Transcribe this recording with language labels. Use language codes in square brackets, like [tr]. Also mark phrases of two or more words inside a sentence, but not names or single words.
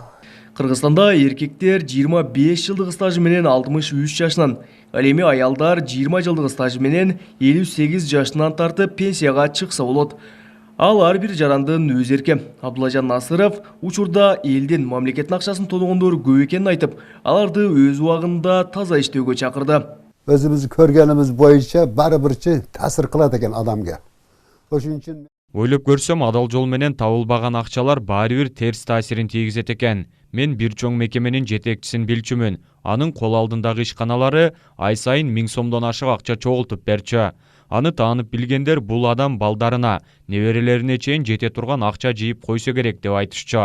[ky] Кыргызстанда эркектер 25 жылдык стажы менен 63 жашынан, ал эми аялдар 20 жылдык стажы менен 58 жашынан тартып пенсияга чыкса болот. Ал ар бир жарандын өз эрки. Абдуллажан Насыров учурда элдин мамлекеттин акчасын тоногондор көп экенин айтып, аларды өз убагында таза иштөөгө чакырды. Өзүмүз көргөнүбүз боюнча баары бирчи таасир кылат экен адамга. Ошон үчүн Ойлоп көрсөм, адал жол менен табылбаган акчалар баары бир терс таасирин тийгизет экен. Мен бир чоң мекеменин жетекчисин билчүмүн. Анын кол алдындагы ишканалары ай сайын 1000 сомдон ашык акча чогултуп берчү. Аны таанып билгендер бул адам балдарына, неберелерине чейин жете турган акча жыйып койсо керек деп айтышчу.